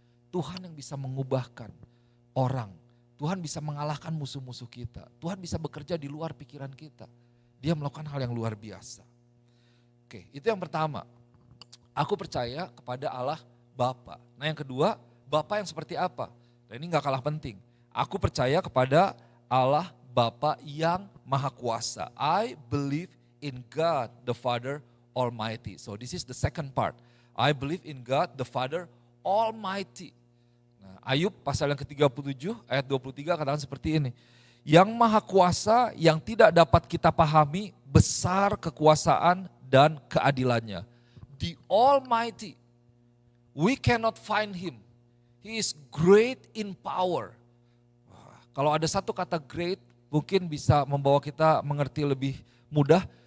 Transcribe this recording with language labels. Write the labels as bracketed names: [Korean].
[Indonesian] Tuhan yang bisa mengubahkan orang. Tuhan bisa mengalahkan musuh-musuh kita. Tuhan bisa bekerja di luar pikiran kita. Dia melakukan hal yang luar biasa. Oke, itu yang pertama. Aku percaya kepada Allah Bapa. Nah yang kedua, Bapa yang seperti apa? Dan ini gak kalah penting. Aku percaya kepada Allah Bapa yang Maha Kuasa. [English] I believe in God the Father Almighty. So this is the second part. I believe in God the Father Almighty. [Indonesian] Nah, Ayub pasal yang ke-37 ayat 23 katakan seperti ini. Yang Maha Kuasa yang tidak dapat kita pahami besar kekuasaan dan keadilannya. [English] The Almighty. We cannot find Him. He is great in power. [Indonesian] Wah, kalau ada satu kata great mungkin bisa membawa kita mengerti lebih mudah.